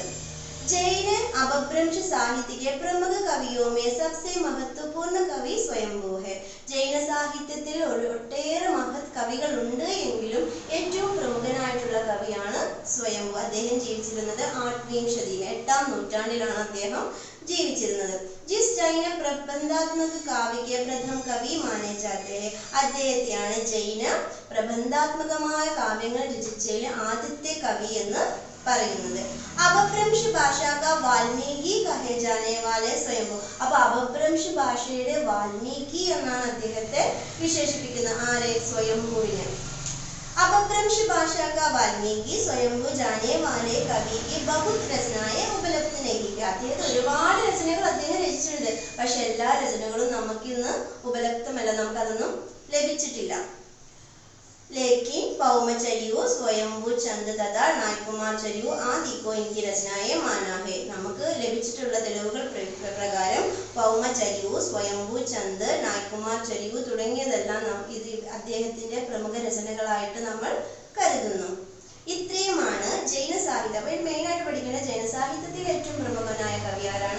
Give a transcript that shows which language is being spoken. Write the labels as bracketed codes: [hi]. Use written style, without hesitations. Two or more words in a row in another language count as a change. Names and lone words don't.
[hi] जैन अपभ्रंश साहित्य के प्रमुख कवियों में सबसे महत्वपूर्ण कवि स्वयंभू है. [ml] ജൈന സാഹിത്യത്തിൽ ഒട്ടേറെ മഹത് കവികൾ ഉണ്ട് എങ്കിലും ഏറ്റവും പ്രമുഖനായിട്ടുള്ള കവിയാണ് സ്വയംഭൂ. അദ്ദേഹം ജീവിച്ചിരുന്നത് 8ാം നൂറ്റാണ്ടിലാണ് അദ്ദേഹം ജീവിച്ചിരുന്നത്. [hi] जिस जैन प्रबंधात्मक काव्य प्रथम कवि माने जाते हैं. [ml] അദ്ദേഹത്തെയാണ് ജൈന പ്രബന്ധാത്മകമായ കാവ്യങ്ങൾ രചിച്ചതിൽ ആദ്യത്തെ കവി എന്ന് പറയുന്നത്. [hi] अपभ्रंश भाषा का വാൽമീകി कहे जाने वाले स्वयंभू. [ml] അപ്പൊ അപഭ്രംശ ഭാഷയുടെ വാൽമീകി എന്നാണ് അദ്ദേഹത്തെ വിശേഷിപ്പിക്കുന്നത്. ആരെ? സ്വയംഭൂവിനെ. [hi] अपभ्रंश भाषा का वाल्मीकि स्वयंभू जाने वाले कवि की बहुत रचनाएं उपलब्ध नहीं. [ml] അദ്ദേഹം ഒരുപാട് രചനകൾ അദ്ദേഹം രചിച്ചിട്ടുണ്ട്, പക്ഷെ എല്ലാ രചനകളും നമുക്ക് ഇന്ന് ഉപലബ്ധമല്ല, നമുക്കതൊന്നും ലഭിച്ചിട്ടില്ല. [hi] लेकिन पौमचर्यु स्वयंभू चंद तथा नायकुमारचर्यु आदि को इनकी रचनाएं माना है. [ml] നമുക്ക് ലഭിച്ചിട്ടുള്ള തെളിവുകൾ പ്രകാരം പൗമചര്യു, സ്വയംഭൂ ചന്ദ്, നായ്കുമാർചര്യു തുടങ്ങിയതെല്ലാം ഇത് അദ്ദേഹത്തിന്റെ പ്രമുഖ രചനകളായിട്ട് നമ്മൾ കരുതുന്നു. ഇത്രയുമാണ് ജൈന സാഹിത്യം. അപ്പോൾ മെയിൻ ആയിട്ട് പഠിക്കേണ്ട ജൈന സാഹിത്യത്തിൽ ഏറ്റവും പ്രമുഖനായ കവി ആരാണ്?